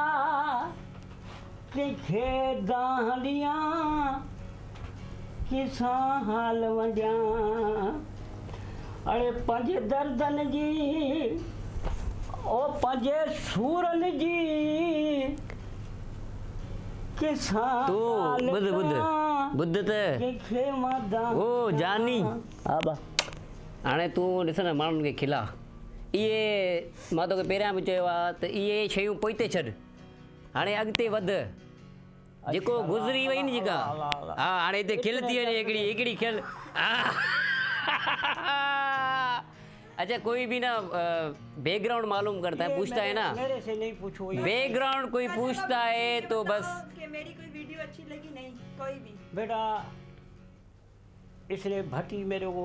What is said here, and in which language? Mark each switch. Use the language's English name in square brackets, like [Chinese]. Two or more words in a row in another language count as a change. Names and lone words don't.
[Sindhi] कंहिंखे दाह ॾियां, कंहिंसां हाल वञां, अड़े पंहिंजे दर्दनि जी, ओ पंहिंजे सूरनि जी, कंहिंसां तू ॻाल्हि बुध बुध कयां, बुध त कंहिंखे मां दाह ओ जानी। हा बा हाणे तूं ॾिस न माण्हुनि खे खिला। इहे मां तोखे पहिरियां बि चयो आहे त इहे शयूं पोइते छॾ, हाणे अॻिते वधि। जेको गुज़री वई न जेका, हा हाणे हिते खिल थी वञे हिकिड़ी खिल। [Hindi] अच्छा, कोई भी ना बैकग्राउंड मालूम करता है, पूछता है ना, मेरे से नहीं पूछो ये। बैकग्राउंड कोई पूछता है तो बस कि मेरी कोई वीडियो अच्छी लगी नहीं, कोई भी बेटा इसने भट्टी मेरे को